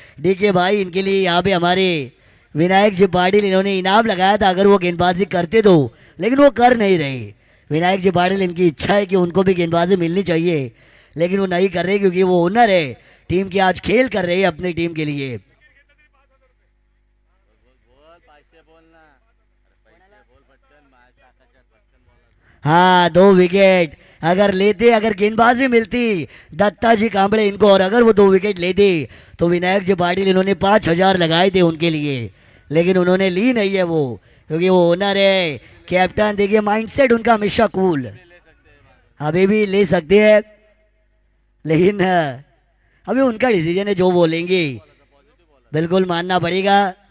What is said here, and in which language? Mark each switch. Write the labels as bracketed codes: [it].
[hi] DK भाई इनके लिए यहाँ पे हमारे विनायक जी पाटिल, इन्होंने इनाम लगाया था अगर वो गेंदबाजी करते तो, लेकिन वो कर नहीं रहे। विनायक जी पाटिल, इनकी इच्छा है कि उनको भी गेंदबाजी मिलनी चाहिए, लेकिन वो नहीं कर रहे क्योंकि वो ओनर है टीम के, आज खेल कर रहे हैं अपनी टीम के लिए। [mr] बोल पैसे बोल ना पैसे बोल पटकन मैच टाकायच्या पटकन बोला [hi] हाँ 2 विकेट अगर लेते, अगर गेंदबाजी मिलती दत्ता जी कांबड़े इनको, और अगर वो 2 विकेट लेते तो विनायक जी पाटिल, इन्होंने 5,000 लगाए थे उनके लिए, लेकिन उन्होंने ली नहीं है वो, क्योंकि वो ओनर है, कैप्टन। देखिए माइंडसेट उनका हमेशा कूल, अभी भी ले सकते हैं, लेकिन अभी उनका डिसीजन है, जो बोलेंगे बिल्कुल मानना पड़ेगा।